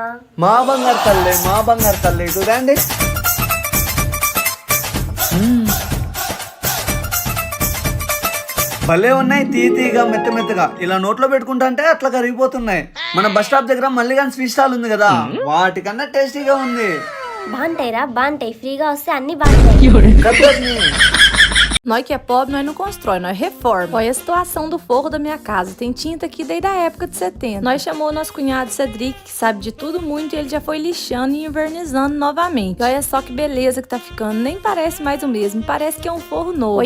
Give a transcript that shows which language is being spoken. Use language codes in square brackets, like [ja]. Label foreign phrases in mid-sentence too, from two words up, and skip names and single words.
[te] మా బంగారు తల్లి ఇటు రండి. భలే ఉన్నాయి, తీగా మెత్తగా. ఇలా నోట్లో పెట్టుకుంటా అంటే అట్లా కరిగిపోతున్నాయి. మన [en] bus stop [te] దగ్గర మల్లిగాన్ స్వీట్ స్టాల్ ఉంది కదా, వాటికన్నా టేస్టీగా ఉంది. బాగుంటాయి, ఫ్రీగా వస్తే అన్ని బాగుంటాయి. [pt] Nós que é pobre, nós não constrói, nós reforma. Olha a situação do forro da minha casa. Tem tinta aqui desde a época de 70. Nós chamou o nosso cunhado Cedric, que sabe de tudo muito, e ele já foi lixando e invernizando novamente. E olha só que beleza que tá ficando. Nem parece mais o mesmo, parece que é um forro novo.